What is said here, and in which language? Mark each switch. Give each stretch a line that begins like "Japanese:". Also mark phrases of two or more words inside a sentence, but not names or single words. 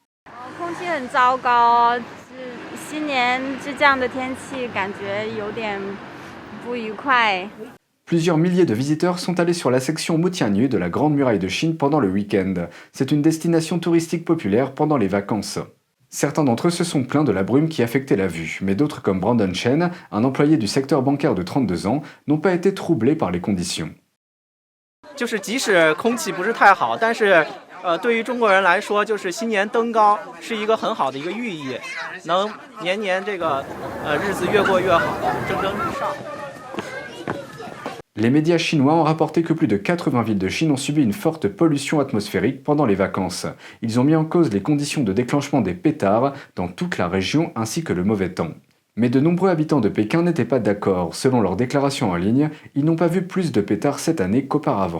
French: Plusieurs milliers de visiteurs sont allés sur la section Mutianyu de la Grande Muraille de Chine pendant le week-end. C'est une destination touristique populaire pendant les vacances. Certains d'entre eux se sont plaints de la brume qui affectait la vue, mais d'autres comme Brandon Chen, un employé du secteur bancaire de 32 ans, n'ont pas été troublés par les conditions.
Chinese: 对于中国人来说，就是新年登高是一个很好的一个寓意，能年年这个日子越过越好，蒸蒸日上。
French: Les médias chinois ont rapporté que plus de 80 villes de Chine ont subi une forte pollution atmosphérique pendant les vacances. Ils ont mis en cause les conditions de déclenchement des pétards dans toute la région ainsi que le mauvais temps. Mais de nombreux habitants de Pékin n'étaient pas d'accord. Selon leurs déclarations en ligne, ils n'ont pas vu plus de pétards cette année qu'auparavant.